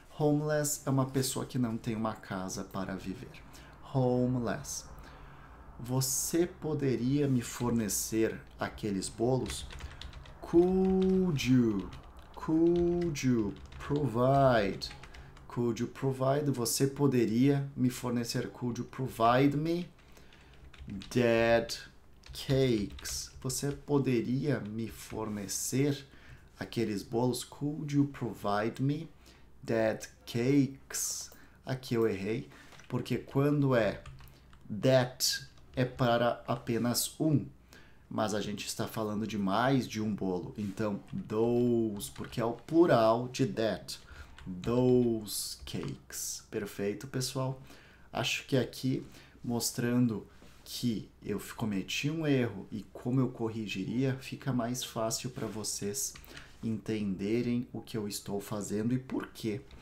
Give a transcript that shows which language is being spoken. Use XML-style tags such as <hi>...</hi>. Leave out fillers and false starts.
<pt>Homeless é uma pessoa que não tem uma casa para viver. Homeless. Você poderia me fornecer aqueles bolos? Could</pt> <en>Could you provide? Could you provide?</en> <pt>Você poderia me fornecer?</pt> <en>Could you provide me that cakes?</en> <pt>Você poderia me fornecer aqueles bolos?</pt> <en>Could you provide me that cakes?</en> <pt>Aqui eu errei, porque quando é that é para apenas um, mas a gente está falando de mais de um bolo. Então, those, porque é o plural de that.</pt> <en>Those cakes.</en> <pt>Perfeito, pessoal? Acho que aqui, mostrando que eu cometi um erro e como eu corrigiria, fica mais fácil para vocês entenderem o que eu estou fazendo e por quê.</pt>